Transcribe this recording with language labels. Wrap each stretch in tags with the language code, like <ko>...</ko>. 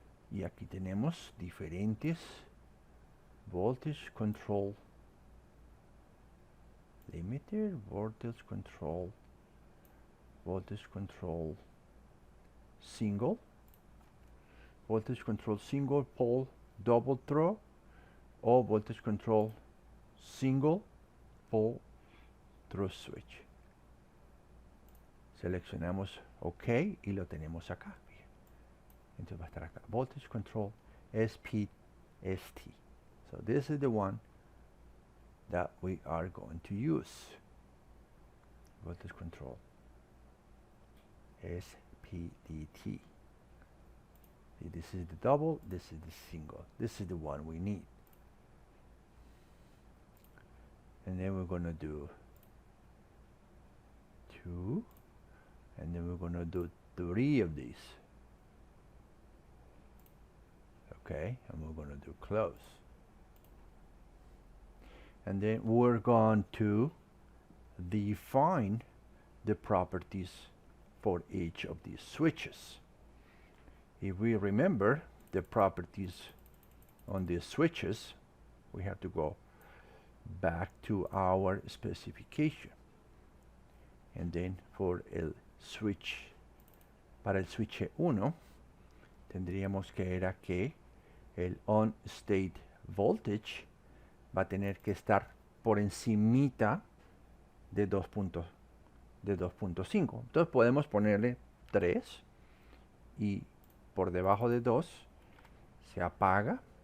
<es>Y aquí tenemos diferentes Voltage Control Limiter, Voltage Control, Voltage Control Single, Voltage Control Single Pole Double Throw o Voltage Control Single Pole Through Switch. Seleccionamos OK y lo tenemos acá. Entonces va a estar acá. Voltage Control SPST.</es> <en>So this is the one that we are going to use. Voltage Control SPDT. This is the double, this is the single. This is the one we need. And then we're going to do 2, and then we're going to do 3 of these. Okay, and we're going to do close. And then we're going to define the properties for each of these switches. If we remember the properties on these switches, we have to go back to our specification. And then for a switch</en> <es>Para el switch 1 tendríamos que era que el on state voltage va a tener que estar por encimita de 2.5. Entonces podemos ponerle 3 y por debajo de 2 se apaga.</es>